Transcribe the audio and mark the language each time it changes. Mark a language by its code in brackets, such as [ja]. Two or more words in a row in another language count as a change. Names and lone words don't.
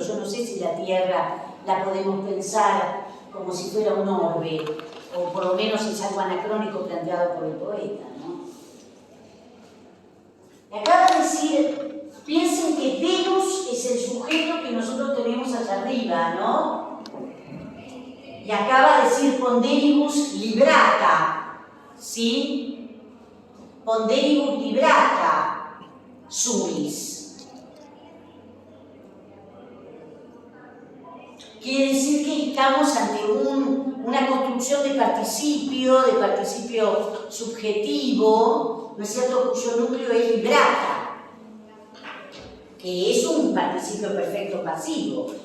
[es] Yo no sé si la tierra la podemos pensar como si fuera un orbe, o por lo menos es algo anacrónico planteado por el poeta, ¿no? Y acaba de decir, piensen que Deus es el sujeto que nosotros tenemos allá arriba, ¿no? Y acaba de decir [la] ponderibus librata, [es] ¿sí? [la] Ponderibus librata suis. [es] Quiere decir que estamos ante una construcción de participio subjetivo, ¿no es cierto?, cuyo núcleo es librata, que es un participio perfecto pasivo.